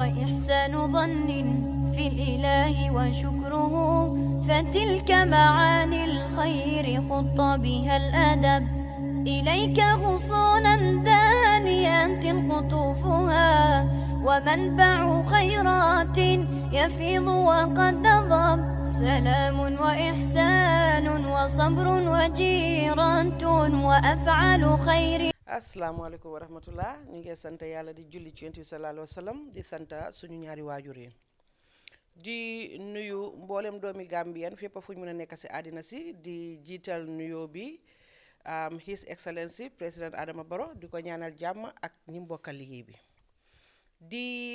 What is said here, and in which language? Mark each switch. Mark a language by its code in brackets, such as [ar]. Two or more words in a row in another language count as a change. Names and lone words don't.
[ar] إحسان ظن في الإله وشكره فتلك معاني الخير خط بها الأدب إليك غصونا دانيات قطوفها ومنبع خيرات يفيض وقد نضب سلام وإحسان وصبر وجيرة وأفعال خير. السلام عليكم ورحمة الله [wo] ñu ngi sant yàlla di julli ci yonent bi [ar] صلى الله عليه وسلم [wo] di sant suñu ñaari waajur yi di nuyu mboolem doomi Gambien fépp fu ñu mën a nekk si àddina si di jiital nuyoo bi [en] His Excellency [wo] président Adama Barrow di ko ñaanal jàmm ak ñi mbokkal liggéey bi di